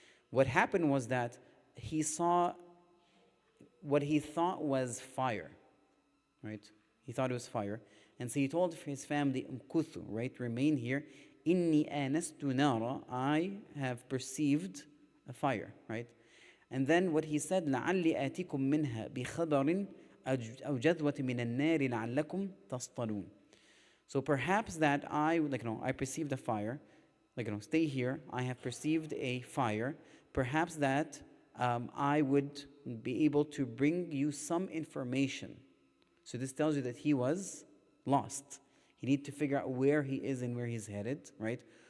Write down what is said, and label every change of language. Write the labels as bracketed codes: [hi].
[en] What happened was that he saw what he thought was fire, right? He thought it was fire. And so he told his family, كثوا, right? Remain here. [ar] إني آنست نارا, [en] I have perceived a fire, right? And then what he said, [ar] لعلي آتيكم منها بخبر أو جذوة من النار لعلكم تصطلون. [en] So perhaps that I perceived a fire, stay here, I have perceived a fire, perhaps that I would be able to bring you some information. So this tells you that he was lost. He needs to figure out where he is and where he's headed, right?